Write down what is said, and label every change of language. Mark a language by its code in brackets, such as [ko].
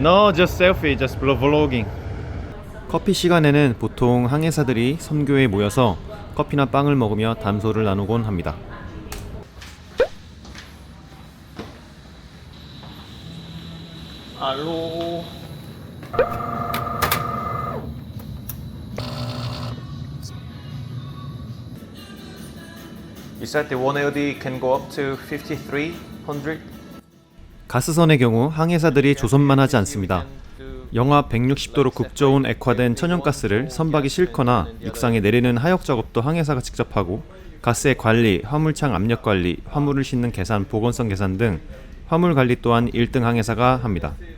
[en] No, just selfie, just vlogging. [ko] 커피 시간에는 보통 항해사들이 선교에 모여서 커피나 빵을 먹으며 담소를 나누곤 합니다. 알로. [en] You said the 1LD can go up to 5300? [ko] 가스선의 경우 항해사들이 조선만 하지 않습니다. 영하 160도로 급저온 액화된 천연가스를 선박이 싣거나 육상에 내리는 하역 작업도 항해사가 직접 하고, 가스의 관리, 화물창 압력 관리, 화물을 싣는 계산, 보건성 계산 등 화물 관리 또한 1등 항해사가 합니다.